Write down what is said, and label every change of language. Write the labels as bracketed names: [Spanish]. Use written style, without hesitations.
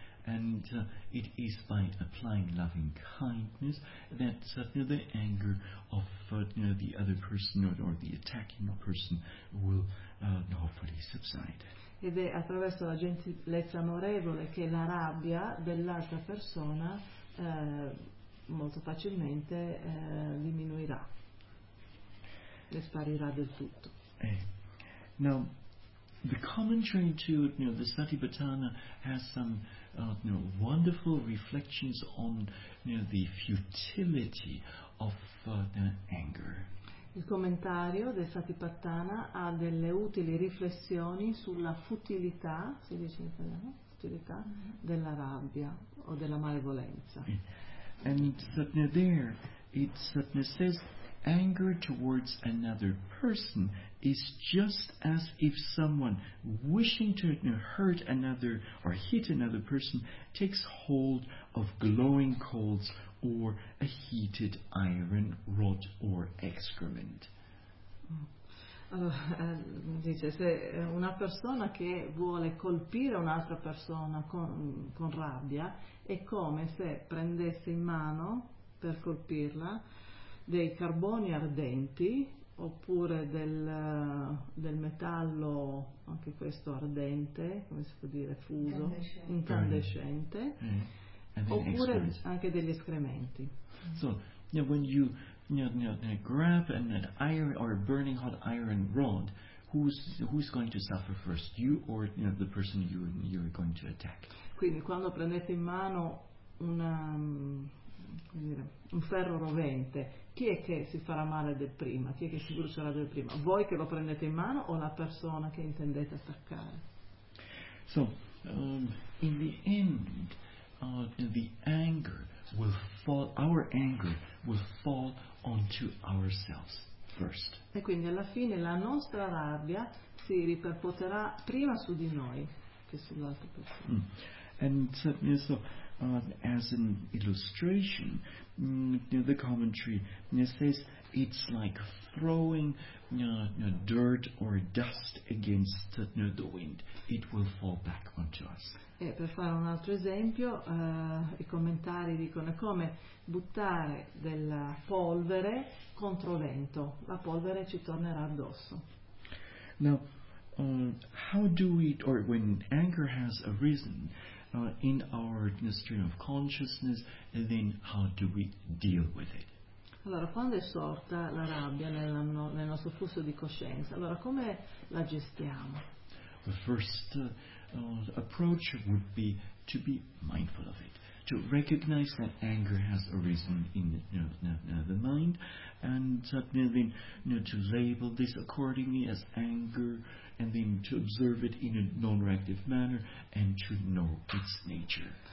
[English] And it is by applying loving kindness that the anger of the other person or the attacking person will hopefully subside. [Italian] Ed è attraverso la gentilezza amorevole che la rabbia dell'altra persona molto facilmente diminuirà e sparirà del tutto. [English] Now, the commentary to the Satipatthana has some wonderful reflections on the futility of anger. [Italian] Il commentario del Satipatthana ha delle utili riflessioni sulla futilità, si dice in italiano, futilità della rabbia o della malevolenza. [English] And Satna there, it Satna says, anger towards another person is just as if someone wishing to hurt another or hit another person takes hold of glowing coals or a heated iron rod or excrement. [Italian] Allora, dice, se una persona che vuole colpire un'altra persona con rabbia è come se prendesse in mano per colpirla dei carboni ardenti oppure del metallo, anche questo ardente, come si può dire, fuso, incandescente, oppure anche degli escrementi. [English] So, yeah, when you grab an iron or a burning hot iron rod, who's going to suffer first, you or the person you're going to attack? [Italian] Quindi quando prendete in mano un ferro rovente, chi è che si farà male del prima? Chi è che si brucerà del prima? Voi che lo prendete in mano o la persona che intendete attaccare? [English] So, in the end, the anger will fall, our anger will fall onto ourselves first. [Italian] E quindi alla fine la nostra rabbia si ripercuoterà prima su di noi che sull'altra persona. Mm. [English] And so, as an illustration, the commentary says it's like throwing dirt or dust against the wind. It will fall back onto us. [Italian] E per fare un altro esempio, i commentari dicono come buttare della polvere contro vento. La polvere ci tornerà addosso. [English] Now, how do we, or when anger has arisen in our stream of consciousness, and then how do we deal with it? [Italian] Allora, quando è sorta la rabbia nel nostro flusso di coscienza, allora come la gestiamo? [English] The first approach would be to be mindful of it, to recognize that anger has arisen in the mind, and suddenly to label this accordingly as anger, and then to observe it in a non-reactive manner and to know its nature.